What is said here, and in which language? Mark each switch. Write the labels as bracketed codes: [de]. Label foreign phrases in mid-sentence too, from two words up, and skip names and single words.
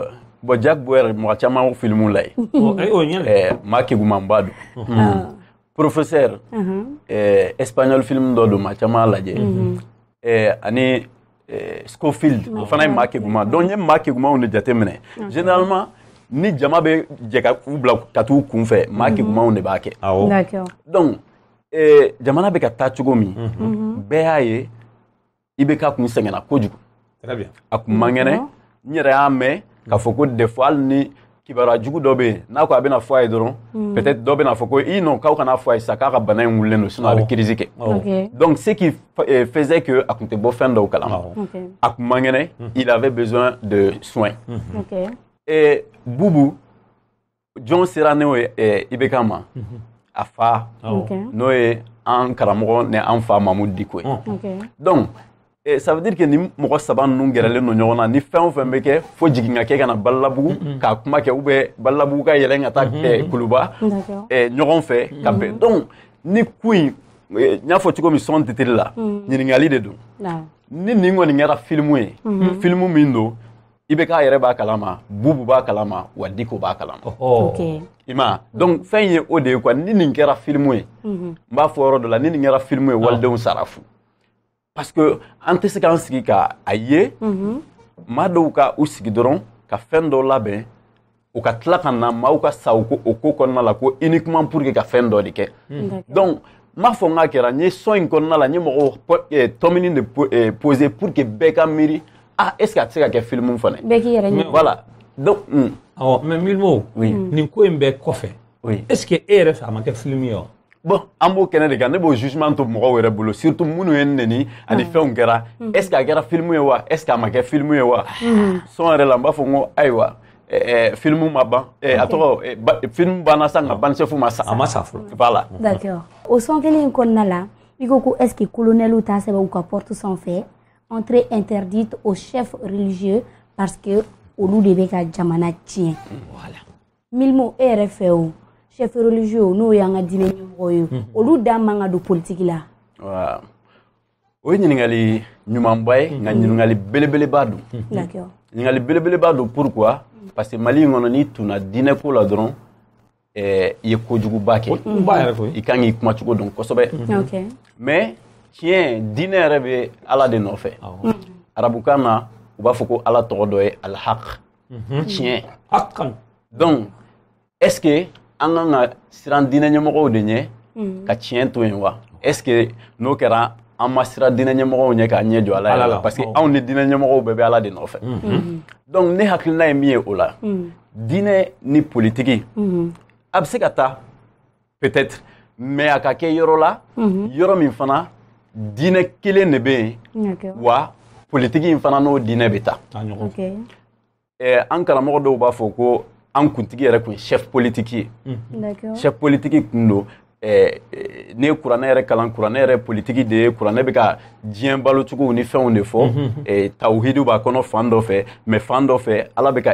[bm] bon Jack Bauer mɔgɔ caman filmu la ye maa keguman ba don [fr] professeur espagnol [bm] film dɔ don maa caman lajɛ ani Scofield o fana ye maa keguman donc n ye maa kegumanw de jate minɛ généralement ni jama bɛ jɛ ka u bila ka t'u kun fɛ maa kegumanw de b'a kɛ donc jamana bɛ ka taa cogo min bɛɛ y'a ye i bɛ ka kun sɛgɛnna kojugu a kun man kɛnɛ n yɛrɛ y'a mɛn k'a fɔ ko [fr] des fois [bm] hali ni kibaruya jugu dɔ bɛ yen n'a ko a bɛna fɔ a ye dɔrɔn peut-être dɔ bɛna fɔ ko i non k'aw kana fɔ a ye sa k'a ka bana in wulilen don sinon a bɛ crise kɛ donc [fr] ce qui faisait que [bm] a kun tɛ bɔ fɛn dɔw kalama a kun man kɛnɛ [fr] il avait besoin de soins [bm] et Bubu jɔn sera ne IBK ma a fa n'o ye an karamɔgɔ ni an fa Mamudu Diko ye [fr] donc ça veut dire que [bm] ni mɔgɔ saba ninnu gɛrɛlen don ɲɔgɔn na ni fɛn o fɛn bɛ kɛ fo jigin ka kɛ ka na Balilabugu k'a kuma kɛ ou bien Balilabugu ka yɛlɛn ka taa Kuluba ɲɔgɔn fɛ ka bɛn donc ni ko in n y'a fɔ cogo min sɔn titiri la ɲininkali de don ni nin kɔni kɛra film ye film min don IBK yɛrɛ b'a kalama Bubu b'a kalama wa Diko b'a kalama i ma donc fɛn ye o de ye quoi ni nin kɛra film ye n b'a fɔ yɔrɔ dɔ la ni nin kɛra film ye walidenw sara fu [fr] parce que [bm] an tɛ se k'an sigi ka a ye maa dɔw ka u sigi dɔrɔn ka fɛn dɔ labɛn u ka tila ka na maaw ka sa o ko kɔnɔna la ko [fr] uniquement pour que [bm] ka fɛn dɔ de kɛ donc n b'a fɔ n k'a kɛra n ye sɔn in kɔnɔna la n ye mɔgɔw tɔmini de [fr] poser pour que [bm] bɛɛ ka miiri [fr] est-ce que [bm] a tɛ se ka kɛ film fana bɛɛ k'i yɛrɛ ɲɛ [fr] voilà donc [bm] mais Milmo nin ko in bɛɛ kɔfɛ [fr] est-ce que [bm] e yɛrɛ fɛ a ma kɛ film ye wa bon an b'o kɛnɛ de kan ne b'o jugement to mɔgɔw yɛrɛ bolo surtout minnu ye neni ani fɛnw kɛra [fr] est-ce que [bm] a kɛra film ye wa [fr] est-ce que [bm] a ma kɛ film ye wa sɔn yɛrɛ la n b'a fɔ n ko ayiwa film ma ban a tɔgɔ film banna sa nka banchef ma sa a ma sa fɔlɔ voilà d'accord o sɔn kelen in kɔnɔna la i ko ko [fr] est-ce que colonel [bm] t'a sɛbɛn u ka porte sanfɛ [fr] entrée interdite aux chefs religieux parce que [bm] olu de bɛ ka jamana tiɲɛ voilà Milmo e yɛrɛ fɛ o [fr] chef religieux [bm] n'o y'an ka diinɛ ɲɛmɔgɔ ye olu da man ka don politique la waaw o ye ɲininkali ɲumanba ye nka ɲininkali belebeleba don d'accord ɲininkali belebeleba don [fr] pourquoi parce que [bm] Mali in kɔnɔ n'i tunna diinɛ ko la dɔrɔn i ye kojuguba kɛ i kan k'i kuma cogo dɔn kosɛbɛ mais tiɲɛ diinɛ yɛrɛ bɛ Ala de nɔfɛ arabukan na u b'a fɔ ko Ala tɔgɔ dɔ ye alhaq tiɲɛ [fr] donc est-ce que [bm] an kan ka siran diinɛ ɲɛmɔgɔw de ɲɛ ka tiɲɛ to yen wa est-ce que n'o kɛra an ma siran diinɛ ɲɛmɔgɔw ɲɛ k'a ɲɛ jɔ Ala yɛrɛ la [fr] parce que [bm] anw ni diinɛ ɲɛmɔgɔw bɛɛ bɛ Ala de nɔfɛ donc ne hakilina ye min ye o la diinɛ ni politiki a bɛ se ka taa [fr] peut-être mais [bm] a ka kɛ yɔrɔ la yɔrɔ min fana diinɛ kelen de bɛ yen wa politiki in fana n'o diinɛ bɛ taa an karamɔgɔ dɔw b'a fɔ ko an kuntigi yɛrɛ kun [fr] chef politique [bm] ye [fr] chef politique [bm] kun don ne ye kuranɛ yɛrɛ kalan kuranɛ yɛrɛ politiki de ye kuranɛ bɛ ka diɲɛ balocogow ni fɛnw de fɔ tawhidu b'a kɔnɔ fan dɔ fɛ mais fan dɔ fɛ Ala bɛ ka